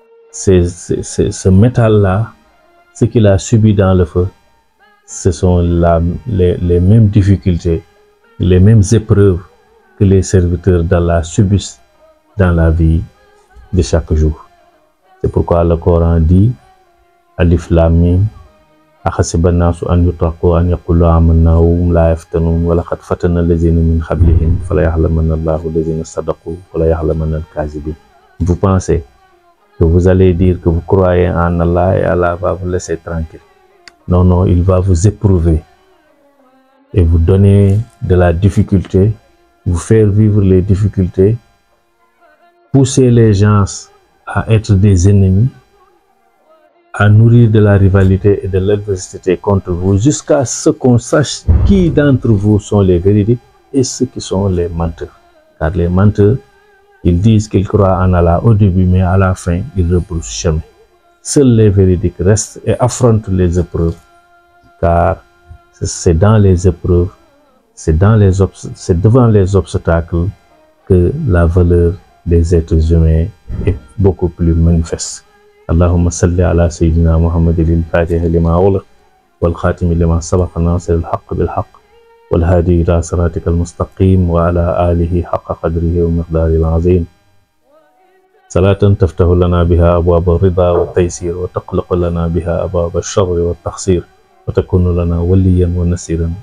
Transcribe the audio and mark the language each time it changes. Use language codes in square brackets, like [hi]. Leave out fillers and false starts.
[fr] ce métal-là, ce qu'il a subi dans le feu, ce sont les mêmes difficultés, les mêmes épreuves que les serviteurs d'Allah subissent dans la vie de chaque jour. C'est pourquoi le Coran dit Alif Lam Mim [ar] أحسب الناس أن يتركوا أن يقولوا آمنا وهم لا يفتنون ولقد فتنا الذين من قبلهم فلا يعلمن الله الذين صدقوا ولا يعلمن الكاذبين. [fr] Vous pensez que vous allez dire que vous croyez en Allah et Allah va vous laisser tranquille? Non, non, il va vous éprouver et vous donner de la difficulté, vous faire vivre les difficultés, pousser les gens à être des ennemis, à nourrir de la rivalité et de l'adversité contre vous, jusqu'à ce qu'on sache qui d'entre vous sont les véridiques et ceux qui sont les menteurs. Car les menteurs, ils disent qu'ils croient en Allah au début, mais à la fin, ils rebroussent chemin. Seuls les véridiques restent et affrontent les épreuves, car c'est dans les épreuves, c'est devant les obstacles que la valeur des êtres humains est beaucoup plus manifeste. [ar] اللهم صل على سيدنا محمد الفاتح لما أغلق والخاتم لما سبق ناصر الحق بالحق والهادي إلى صراطك المستقيم وعلى آله حق قدره ومقداره العظيم. صلاة تفتح لنا بها أبواب الرضا والتيسير وتقلق لنا بها أبواب الشر والتقصير وتكون لنا وليا ونصيرا.